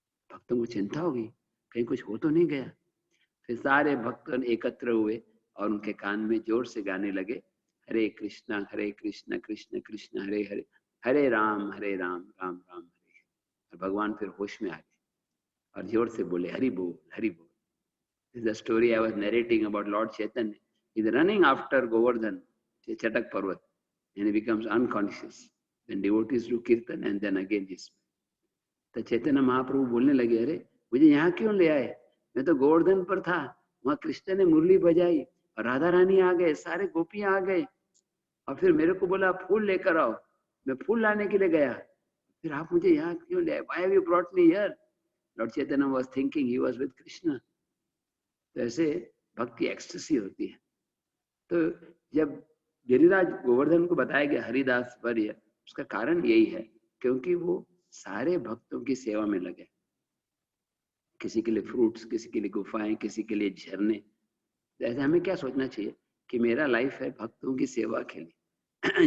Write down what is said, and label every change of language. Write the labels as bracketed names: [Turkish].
[Hindi] भक्तों को चिंता हो गई, कहीं कुछ हो तो नहीं गया। फिर सारे भक्त एकत्र हुए और उनके कान में जोर से गाने लगे, हरे कृष्ण कृष्ण कृष्ण हरे हरे, हरे राम राम राम हरे। और भगवान फिर होश में आ गए और जोर से बोले हरि बोल हरि बोल। [English] This is the story I was narrating about Lord Chaitanya. He's running after Govardhan, Chatak Parvat, and he becomes unconscious. Then devotees do kirtan and then again he's. [Hindi] तो चैतन्य महाप्रभु बोलने लगे, अरे मुझे यहाँ क्यों ले आए? मैं तो गोवर्धन पर था, वहां कृष्ण ने मुरली बजाई और राधा रानी आ गए, सारे गोपियां आ गए, और फिर मेरे को बोला फूल लेकर आओ। मैं फूल लाने के लिए गया, फिर आप मुझे यहाँ क्यों ले आए? [English] Why have you brought me here? Lord Chaitanya was thinking he was with Krishna. [Hindi] तो ऐसे भक्ति एक्सटेसी होती है। तो जब गिरिराज गोवर्धन को बताया गया हरिदास वर्य, उसका कारण यही है क्योंकि वो सारे भक्तों की सेवा में लगे। किसी के लिए फ्रूट्स, किसी के लिए गुफाएं, किसी के लिए झरने। ऐसे हमें क्या सोचना चाहिए कि मेरा लाइफ है भक्तों की सेवा के लिए।